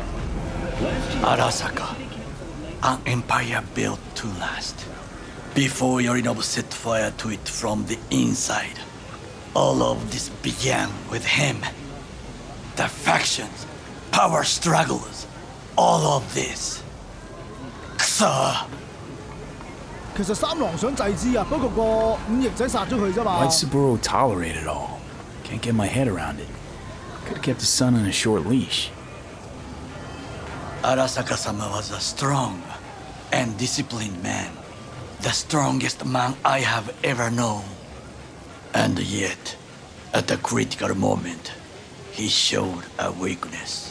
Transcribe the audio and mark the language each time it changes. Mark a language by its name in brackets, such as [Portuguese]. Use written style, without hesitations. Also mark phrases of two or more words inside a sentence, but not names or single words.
[English] Arasaka, an empire built to last. Before Yorinobu set fire to it from the inside, all of this began with him. The factions, power struggles, all of this. [Cantonese] 其實三郎想制止啊，不過個五翼仔殺咗佢啫嘛。 [English] Why'd Saburo tolerate it all? Can't get my head around it. Could've kept his son on a short leash. Arasaka-sama was a strong and disciplined man. The strongest man I have ever known. And yet, at a critical moment, he showed a weakness.